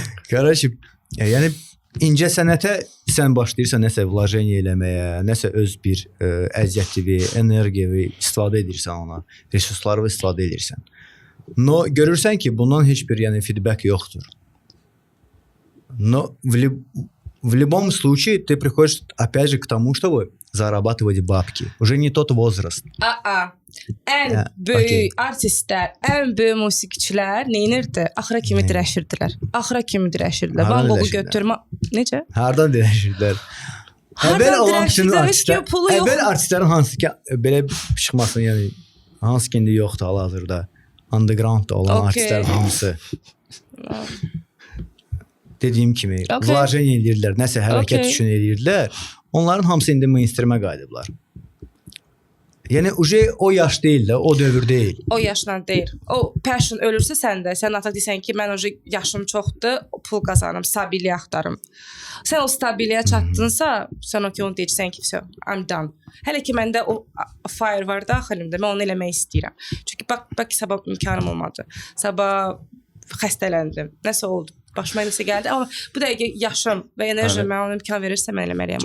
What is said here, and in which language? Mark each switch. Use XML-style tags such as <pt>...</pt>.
<az>Qardaşım, yəni incə sənətə sən başlayırsan nəsə vlojeniya eləməyə, nəsə öz bir əziyyətivi, energiyavi istifadə edirsən ona, resursları istifadə edirsən. No görürsən ki, bundan heç bir yəni feedback yoxdur.</az> <ru>Но в любом случае ты приходишь опять же к тому, чтобы зарабатывать бабки. Уже не тот возраст.</ru> <az>Ən böyük artistlər, ən böyük musiqiçilər neynirdi? Axıra kimi dirəşirdilər. Axıra kimi dirəşirdilər. Hardan Van Gogh dirəşirdilər? götürmə. Necə? Hardan dirəşirdilər? Əvvəl olan bütün əvvəl artistlərin hansı ki belə çıxmasın, yəni hansı ki indi yoxdur hal-hazırda. Underground olan artistlərin hamısı. Dediyim kimi, vlojen edirdilər, nəsə hərəkət üçün edirdilər. Onların hamısı indi mainstreamə qayıdıblar. Yəni o yaş deyil də, o dövr deyil. O yaşla deyil. O passion ölürsə səndə, sən artıq deyirsən ki, mən yaşım çoxdur, pul qazanım, stabiliyə axtarım. Sən o stabiliyə çatdınsa, sən onu deyirsən ki,</az> <en>I'm done.</en> <az>Hələ ki məndə o fire var daxilimdə, mən onu eləmək istəyirəm. Çünki bax sabah imkanım olmadı. Sabah xəstələndim. Nəsə oldu? Başıma nəsə gəldi, amma bu dəqiqə yaşım və enerjim mən ona imkan verirsə mən eləməliyəm.</az>